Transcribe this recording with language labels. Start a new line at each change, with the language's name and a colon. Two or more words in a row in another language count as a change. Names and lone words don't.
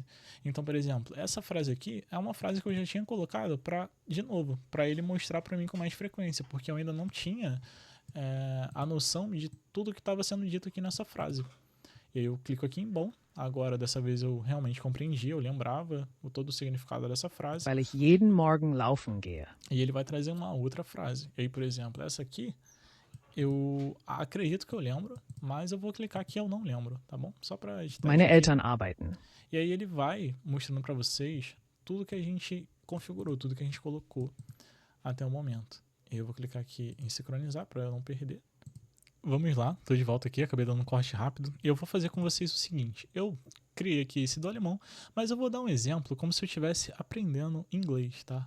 Portuguese: Então, por exemplo, essa frase aqui é uma frase que eu já tinha colocado de novo, para ele mostrar para mim com mais frequência, porque eu ainda não tinha a noção de tudo que estava sendo dito aqui nessa frase. E aí eu clico aqui em bom, Agora, dessa vez eu realmente compreendi, eu lembrava todo o significado dessa frase.
German: Weil ich jeden Morgen laufen gehe.
Portuguese: E ele vai trazer uma outra frase. E aí, por exemplo, essa aqui, eu acredito que eu lembro, mas eu vou clicar aqui eu não lembro, tá bom? Só para editar
German: Meine
Portuguese: isso aqui.
German: Eltern arbeiten.
Portuguese: E aí ele vai mostrando para vocês tudo que a gente configurou, tudo que a gente colocou até o momento. Eu vou clicar aqui em sincronizar para eu não perder. Vamos lá, tô de volta aqui, acabei dando um corte rápido. E eu vou fazer com vocês o seguinte, eu criei aqui esse do alemão, mas eu vou dar um exemplo como se eu estivesse aprendendo inglês, tá?